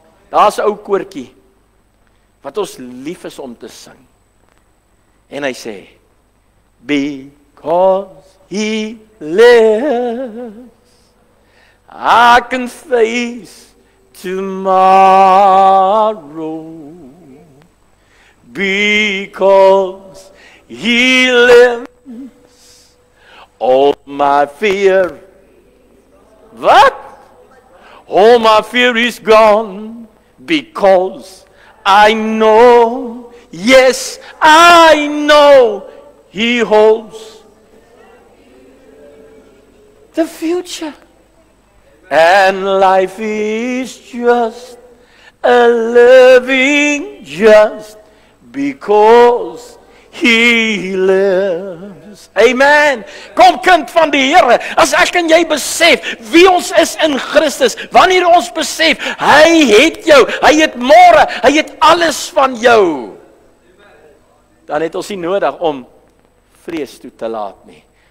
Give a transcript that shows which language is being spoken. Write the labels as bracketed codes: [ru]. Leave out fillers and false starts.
[af] Daar's 'n ou koortjie wat ons lief is om te sing. En hy sê, [en] because he lives, I can face tomorrow. Because he lives, all my fear, what? All my fear is gone, because I know, yes, I know, he holds the future. And life is just a living just because he lives. Amen. [af] Kom kind van die Here, as ek en jy besef wie ons is in Christus, wanneer ons besef hy het jou, hy het môre, hy het alles van jou, dan het ons nie nodig om vrees toe te laat nie.